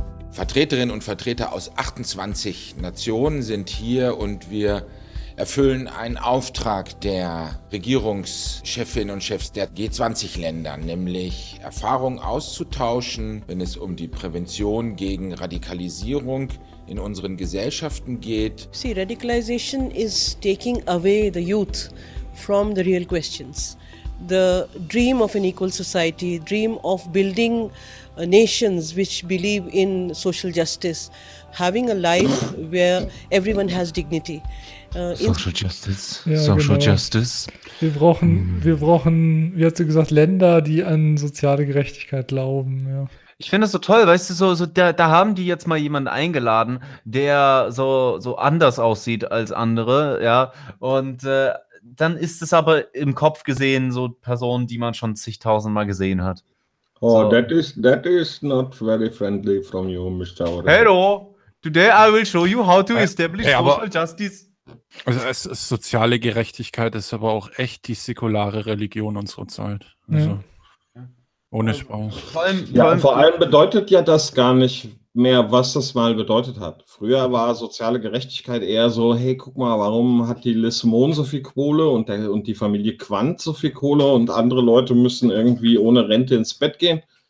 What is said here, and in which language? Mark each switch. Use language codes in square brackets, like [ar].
[de] Vertreterinnen und Vertreter aus 28 Nationen sind hier und wir erfüllen einen Auftrag der Regierungschefinnen und Chefs der G20-Länder, nämlich Erfahrung auszutauschen, wenn es um die Prävention gegen Radikalisierung in unseren Gesellschaften geht. [en] See, radicalization is taking away the youth from the real questions. the dream of an equal society, dream of building nations which believe in social justice, having a life where everyone has dignity. Social Justice. Ja, Social genau. Justice. [de] Wir brauchen, wie hat sie gesagt, Länder, die an soziale Gerechtigkeit glauben. Ja. Ich finde das so toll, weißt du, so da haben die jetzt mal jemanden eingeladen, der so anders aussieht als andere, ja. Und dann ist es aber im Kopf gesehen so Personen, die man schon zigtausendmal gesehen hat. Oh, so. [en] that is not very friendly from you, Mr. Aurel. Hello, today I will show you how to establish Social Justice. [de] Also es soziale Gerechtigkeit ist aber auch echt die säkulare Religion unserer Zeit. Also, ohne Spaß. Vor allem bedeutet ja das gar nicht mehr, was das mal bedeutet hat. Früher war soziale Gerechtigkeit eher so, hey, guck mal, warum hat die Lismon so viel Kohle und die Familie Quandt so viel Kohle und andere Leute müssen irgendwie ohne Rente ins Bett gehen?